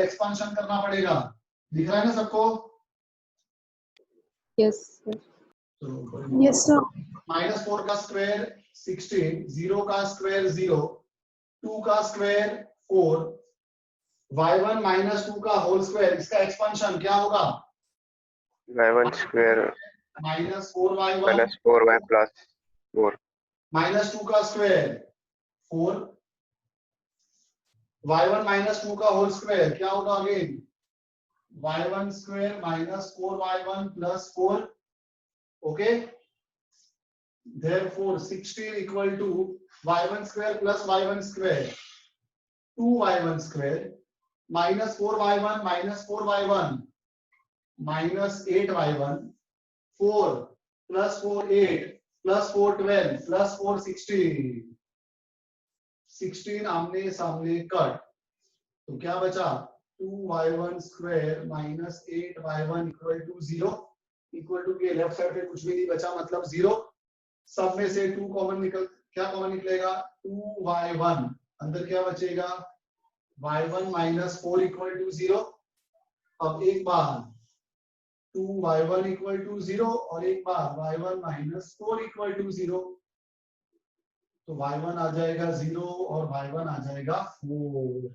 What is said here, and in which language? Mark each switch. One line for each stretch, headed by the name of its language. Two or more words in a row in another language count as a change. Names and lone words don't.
Hindi: एक्सपांशन करना पड़ेगा, दिख रहा है ना सबको?
English: yes sir. yes sir.
Hindi: -4 का स्क्वायर 16, 0 का स्क्वायर 0, 2 का स्क्वायर 4, y1 -2 का
English: whole square.
Hindi: इसका एक्सपांशन क्या होगा,
English: y1 square -4y1 -4y plus 4.
Hindi: -2 का स्क्वायर 4, y1 -2 का
English: whole square
Hindi: क्या होगा,
English: again y1 square -4y1 plus 4. ओके, therefore 16 equal to y1 square plus y1 square 2y1 square -4y1 -4y1 -8y1 4 plus 4 8 plus 4 12 plus 4 16 16
Hindi: आमने सामने कट, तो क्या बचा,
English: 2y1 square -8y1 equal to 0। equal to
Hindi: के
English: left side
Hindi: पे कुछ भी नहीं बचा, मतलब 0। सब में से 2 कॉमन क्या कॉमन निकलेगा, 2y1, अंदर क्या बचेगा,
English: y1 -4 equal to 0।
Hindi: अब एक बार
English: 2y1 equal to 0
Hindi: और एक बार
English: y1 -4 equal to 0,
Hindi: तो y1 आ जाएगा 0 और y1 आ जाएगा 4।